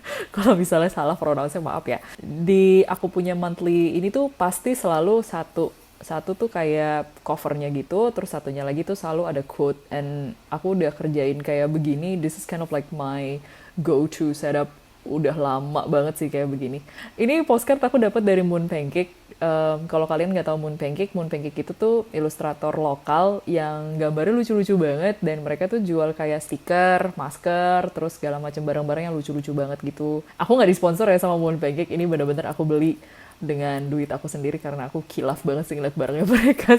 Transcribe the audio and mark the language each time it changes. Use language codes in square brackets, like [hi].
[id] Kalau misalnya salah pronounce-nya maaf ya. Di aku punya monthly ini tuh pasti selalu satu tuh kayak covernya gitu, terus satunya lagi tuh selalu ada quote. [en] And [id] aku udah kerjain kayak begini, [en] this is kind of like my go-to setup. [id] Udah lama banget sih kayak begini. Ini postcard aku dapat dari Moon Pancake. Kalau kalian nggak tahu Moon Pancake itu tuh ilustrator lokal yang gambarnya lucu-lucu banget, dan mereka tuh jual kayak stiker, masker, terus segala macam barang-barang yang lucu-lucu banget gitu. Aku nggak disponsor ya sama Moon Pancake, ini bener-bener aku beli dengan duit aku sendiri karena aku kilaf banget sih ngeliat barangnya mereka.